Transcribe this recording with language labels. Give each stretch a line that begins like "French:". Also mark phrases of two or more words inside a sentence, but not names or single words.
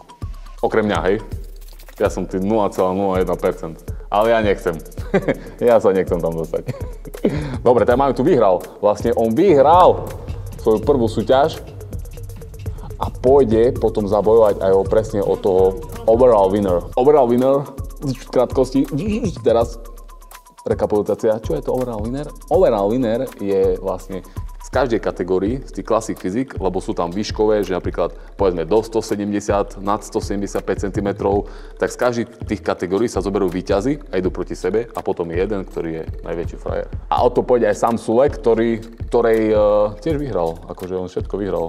Slovak: Okrem mňa, hej. Ja som tým 0,01%, ale ja nechcem. Ja sa nechcem tam dostať. Dobre, tak máme tu vyhral. Vlastne on vyhral svoju prvú súťaž a pôjde potom zabojovať aj presne o toho
English: overall winner. Overall winner,
Slovak: v krátkosti, teraz rekapitulácia, čo je to
English: overall winner? Overall winner
Slovak: je vlastne z každej kategórii, z tých Classic Physique, lebo sú tam výškové, že napríklad povedzme do 170, nad 175 cm, tak z každej tých kategórií sa zoberú víťazi a idú proti sebe a potom je jeden, ktorý je najväčší frajer. A o to pôjde aj Sam Sulek, ktorej tiež vyhral, akože on všetko vyhral.